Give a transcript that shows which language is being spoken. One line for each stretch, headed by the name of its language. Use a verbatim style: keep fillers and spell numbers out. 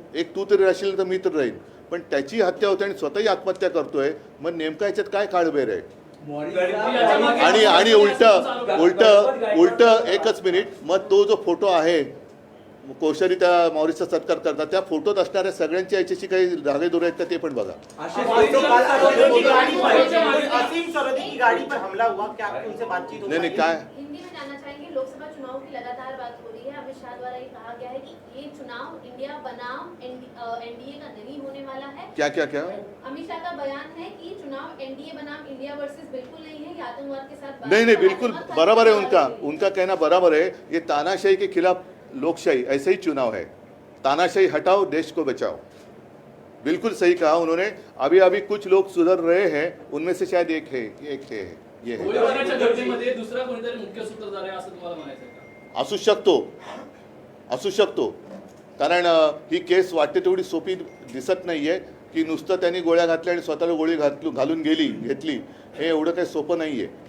Marathi: एक तू तरी राहशील तर मी तर राहील. पण त्याची हत्या होते आणि स्वतःही आत्महत्या करतोय, मग नेमका याच्यात काय काळबेर आहे? आणि आणि उलट उलट उलट एकच मिनिट, मग तो जो फोटो आहे कोश्यारी त्या मॉरिसचा सत्कार करतात, त्या फोटोत असणाऱ्या सगळ्यांच्या याच्याशी काही धागेदोरे आहेत का ते पण बघा.
Hindi: असीम सरहदी की गाड़ी पर हमला हुआ, क्या आपकी उनसे बातचीत हो
Marathi: नाही नाही काय
Hindi: हिंदी में जानना चाहेंगे, लोकसभा चुनाव की लगातार बात हो रही है. अमित शाह द्वारा ये कहा गया है कि ये चुनाव इंडिया बनाम एनडीए का नहीं होने वाला है. क्या क्या क्या अमित शाह का बयान है कि ये चुनाव एनडीए बनाम इंडिया वर्सेस बिल्कुल नहीं है, ये आतंकवाद के साथ नहीं नहीं बिल्कुल बराबर है. उनका उनका कहना बराबर है. ये तानाशाही के खिलाफ लोकशाही, ऐसे ही चुनाव है. तानाशाही हटाओ, देश को बचाओ. बिल्कुल सही कहा उन्होंने. अभी अभी कुछ लोग सुधर रहे हैं, उनमें से शायद एक है एक है ये है
Marathi: गोळीबाराच्या घटनेमध्ये दुसरा कोणीतरी मुख्य सूत्रधार आहे असं तुम्हाला म्हणायचं आहे का? असू शकतो, असू शकतो. कारण अ, ही केस वाटते तेवढी सोपी दिसत नाही आहे की नुसतं त्यांनी गोळ्या घातल्या आणि स्वतःला गोळी घातलू घालून गेली घेतली हे एवढं काही सोपं नाही आहे.